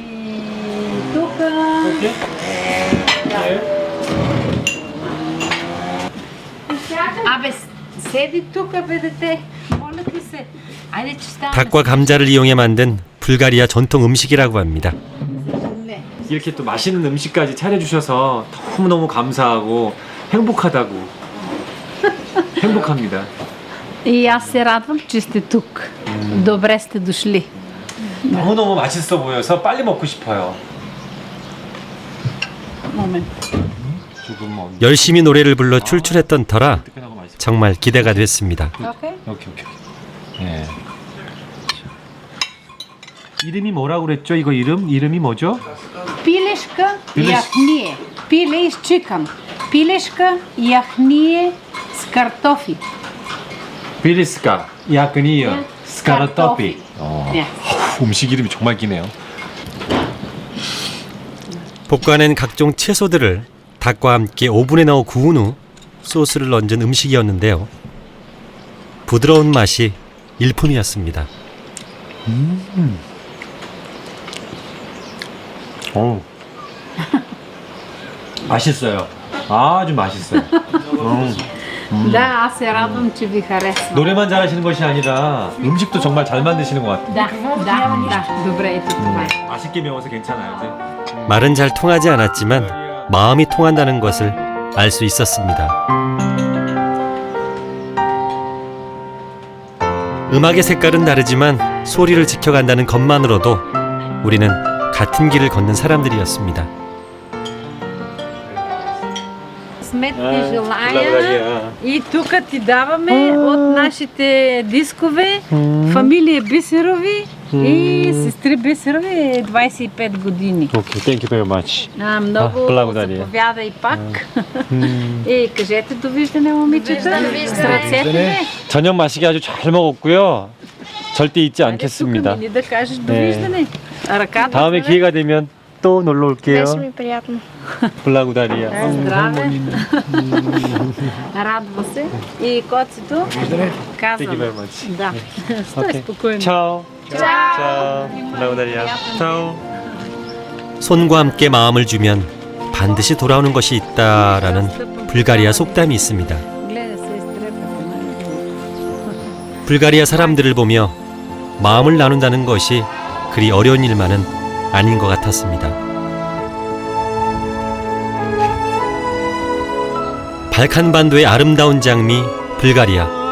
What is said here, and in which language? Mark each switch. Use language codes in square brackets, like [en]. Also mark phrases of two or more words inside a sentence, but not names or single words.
[ko] 닭과 감자를 이용해 만든 불가리아 전통 음식이라고 합니다. 이렇게 또 맛있는 음식까지 차려주셔서 너무너무 감사하고 행복하다고. 행복합니다. [bg] И аз се радвам, че сте тук. Добре сте дошли. [ko] 너무너무 맛있어 보여서 빨리 먹고 싶어요. 조금 열심히 노래를 불러 출출했던 터라 정말 기대가 됐습니다. 오케이. 네. 이름이 뭐라고 그랬죠? 이거 이름이 뭐죠? [bg] Пилешка яхние. Пиле изчикан. Пилешка яхние с картофи. Пилешка, яхния, с картофи. [ko] 네. 음식 이름이 정말 기네요. 볶아낸 각종 채소들을 닭과 함께 오븐에 넣어 구운 후 소스를 얹은 음식이었는데요. 부드러운 맛이 일품이었습니다. 맛있어요. 아주 맛있어요. [bg] Да, аз се радвам, че ви харесва. [ko] 노래만 잘하시는 것이 아니라 음식도 정말 잘 만드시는 것 같아요. [bg] Да. Добре, ето това е. [ko] 맛있게 매워서 괜찮아요. 네? 말은 잘 통하지 않았지만 마음이 통한다는 것을 알 수 있었습니다. 음악의 색깔은 다르지만 소리를 지켜간다는 것만으로도 우리는 같은 길을 걷는 사람들이었습니다. [bg] Сметни желания и тук ти даваме от нашите дискове фамилия Бисерови и сестри Бисерови 25 години. [en] Okay, thank you very much. [bg] Много благодаря. заповядай пак. И кажете довиждане, момичета. С ръцете. [ko] 저녁 맛있게 아주 잘 먹었고요. 절대 잊지 않겠습니다. [bg] Тук да кажеш довиждане. Ръката. [ko] 다음에 기회가 되면 또 놀러 올게요. [bg] Беше ми приятно. 블라구다리야. Здраве! Радва се. И коцето казвам. [en] Thank you very much. [bg] Да. Стой спокойно. [ko] 차오. 차오. 블라구다리야. 차오. 손과 함께 마음을 주면 반드시 돌아오는 것이 있다라는 불가리아 속담이 있습니다. [bg] Гледа се изтрепете. [ko] 불가리아 사람들을 보며 마음을 나눈다는 것이 그리 어려운 일만은 아닌 것 같았습니다. 발칸반도의 아름다운 장미 불가리아.